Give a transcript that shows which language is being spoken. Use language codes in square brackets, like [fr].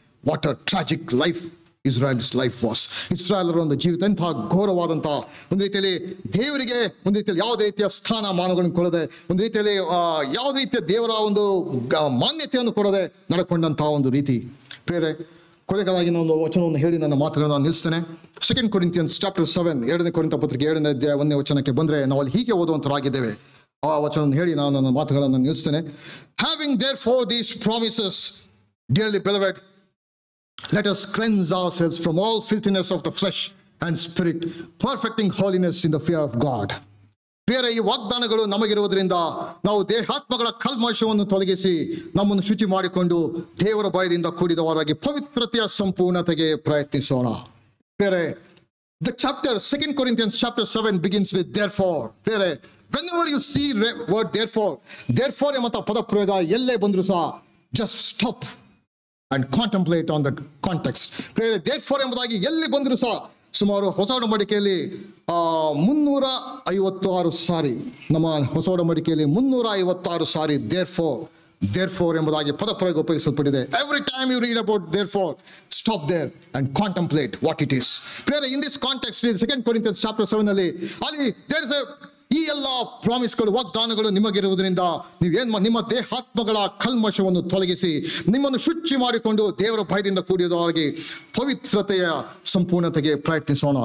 [en] What a tragic life Israel's life was. [kn] ಇಸ್ರಾಯೇಲರ ಒಂದು ಜೀವಿತ ಎಂತಹ ಘೋರವಾದಂತಹ, ಒಂದು ರೀತಿಯಲ್ಲಿ ದೇವರಿಗೆ ಒಂದು ರೀತಿಯಲ್ಲಿ ಯಾವುದೇ ರೀತಿಯ ಸ್ಥಾನಮಾನಗಳನ್ನು ಕೊಡದೆ, ಒಂದು ರೀತಿಯಲ್ಲಿ ಯಾವುದೇ ರೀತಿಯ ದೇವರ ಒಂದು ಮಾನ್ಯತೆಯನ್ನು ಕೊಡದೆ ನಡ್ಕೊಂಡಂತಹ ಒಂದು ರೀತಿ. ಬೇರೆ ಕೊನೆಗಾಗಿ ನಾನು ವಚನವನ್ನು ಹೇಳಿ ನನ್ನ ಮಾತುಗಳನ್ನು ನಾನು ನಿಲ್ಲಿಸ್ತೇನೆ. [en] 2 Corinthians chapter 7, [kn] 2ನೇ ಕೊರಿಂಥ ಪತ್ರಿಕೆ 2ನೇ ಅಧ್ಯಾಯ 1ನೇ ವಚನಕ್ಕೆ ಬಂದರೆ ನಾವು ಅಲ್ಲಿ ಹೀಗೆ ಓದುವಂತರಾಗಿದ್ದೇವೆ. ಆ ವಚನವನ್ನು ಹೇಳಿ ನಾನು ನನ್ನ ಮಾತುಗಳನ್ನು ನಿಲ್ಲಿಸ್ತೇನೆ. [en] Having therefore these promises, dearly beloved, let us cleanse ourselves from all filthiness of the flesh and spirit, perfecting holiness in the fear of God. [kn] ಪ್ರಿಯರೇ, ಈ ವಾಗ್ದಾನಗಳು ನಮಗಿರುವುದರಿಂದ ನಾವು ದೇಹಾತ್ಮಗಳ ಕಲ್ಮಶವನ್ನು ತೊಲಗಿಸಿ ನಮ್ಮನ್ನು ಶುಚಿ ಮಾಡಿಕೊಂಡು ದೇವರ ಭಯದಿಂದ ಕೂಡಿದವರಾಗಿ ಪವಿತ್ರತೆಯ ಸಂಪೂರ್ಣತೆಗೆ ಪ್ರಯತ್ನಿಸೋಣ. ಪ್ರಿಯರೇ, [en] the chapter 2 Corinthians chapter 7 begins with therefore. [kn] ಪ್ರಿಯರೇ, [en] whenever you see word therefore [kn] ಎಂಬ ಪದ ಪ್ರಯೋಗ ಎಲ್ಲೇ ಬಂದರೂ ಸಹ [en] just stop and contemplate on the context. [kn] therefore ಎಂಬುದಾಗಿ ಎಲ್ಲಿ ಬಂದರೂ ಸಹ ಸುಮಾರು ಹೊಸ ಒಡಂಬಡಿಕೆಯಲ್ಲಿ 356 ಸಾರಿ, ನಮ್ಮ ಹೊಸ ಒಡಂಬಡಿಕೆಯಲ್ಲಿ 356 ಸಾರಿ therefore ಎಂಬುದಾಗಿ ಪದ ಪ್ರಯೋಗ ಉಪಯೋಗಿಸಲ್ಪಟ್ಟಿದೆ. [en] Every time you read about therefore, stop there and contemplate what it is. In this context, in 2 Corinthians chapter 7 [kn] ಅಲ್ಲಿ [en] there is a [kn] ಈ ಎಲ್ಲ ಪ್ರಾಮಿಸ್ಗಳು, ವಾಗ್ದಾನಗಳು ನಿಮಗಿರುವುದರಿಂದ ನೀವೇನು ನಿಮ್ಮ ದೇಹಾತ್ಮಗಳ ಕಲ್ಮಶವನ್ನು ತೊಲಗಿಸಿ ನಿಮ್ಮನ್ನು ಶುಚಿ ಮಾಡಿಕೊಂಡು ದೇವರ ಭಯದಿಂದ ಕೂಡಿದವರಾಗಿ ಪವಿತ್ರತೆಯ ಸಂಪೂರ್ಣತೆಗೆ ಪ್ರಯತ್ನಿಸೋಣ.